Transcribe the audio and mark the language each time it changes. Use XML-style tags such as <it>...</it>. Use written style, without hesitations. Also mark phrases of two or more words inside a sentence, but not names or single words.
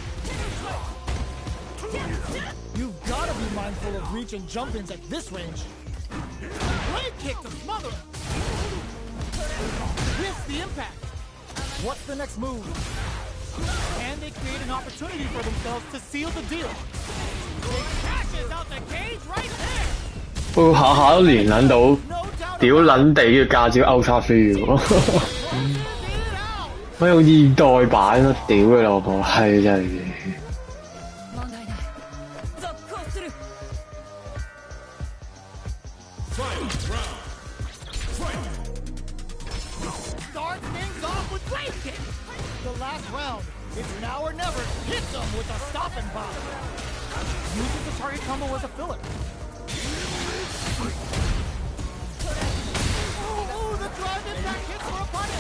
<en>You've got to be mindful of reach and jump-ins at this range. Blade kick to smother him. With the impact. What's the next move? Can they create an opportunity for themselves to seal the deal? It crashes out the cage right there.</en> <yue>不過下下都連撚到，屌撚地嘅駕照 Ultra 飛喎，我用現代版咯，屌佢老母，係真係。</yue> <ja>問題ない続行する</ja> <en>Fight. Round. Fight. Starts things off with blade kick. The last round, it's now or never. Hits them with a stop and bomb. Uses the target combo as a filler. Oh, the drive impact hits for a punish.</en>